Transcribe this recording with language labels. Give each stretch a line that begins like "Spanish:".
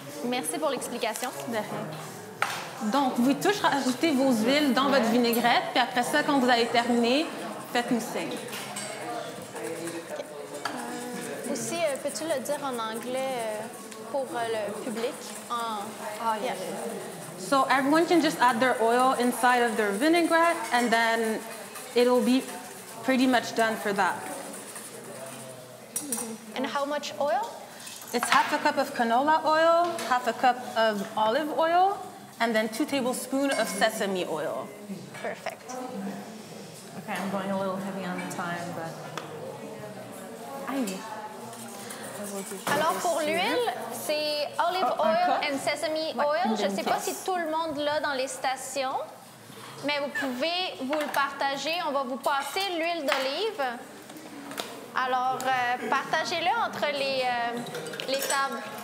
French: Merci pour l'explication. De rien. Donc, vous pouvez tous rajouter vos huiles dans votre vinaigrette, puis après ça, quand vous avez terminé, faites-nous signe. Aussi, peux-tu le dire en anglais pour le public?
English: Yeah. So everyone can just add their oil inside of their vinaigrette, and then it'll be pretty much done for that. And how much oil? It's half a cup of canola oil, half a cup of olive oil, and then 2 tablespoons of sesame oil. Perfect. Okay, I'm going a little heavy on the time, but... Aïe.
French: Alors, pour l'huile, c'est
English: olive oil and sesame oil.
French: Je ne sais pas si tout le monde l'a dans les stations, mais vous pouvez vous le partager. On va vous passer l'huile d'olive. Alors, partagez-le entre les tables.